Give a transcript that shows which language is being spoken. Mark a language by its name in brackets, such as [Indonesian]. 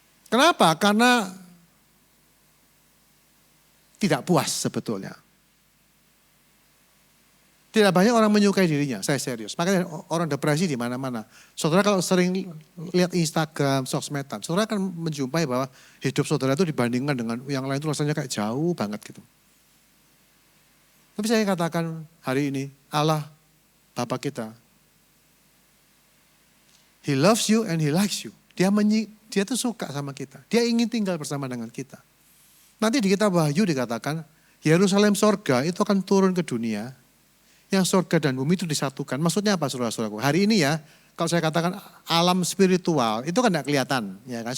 [Indonesian] Kenapa? Karena tidak puas sebetulnya. Tidak banyak orang menyukai dirinya, saya serius. Makanya orang depresi di mana-mana. Saudara kalau sering lihat Instagram, sosmedan, saudara akan menjumpai bahwa hidup saudara itu dibandingkan dengan yang lain itu rasanya kayak jauh banget gitu. Tapi saya katakan hari ini, Allah, Bapa kita, [English] He loves you and He likes you. [Indonesian] Dia tuh suka sama kita. Dia ingin tinggal bersama dengan kita. Nanti di kitab Wahyu dikatakan, Yerusalem sorga itu akan turun ke dunia. Yang sorga dan bumi itu disatukan. Maksudnya apa saudara-saudaraku? Hari ini ya, kalau saya katakan alam spiritual, itu kan tidak kelihatan. Ya kan?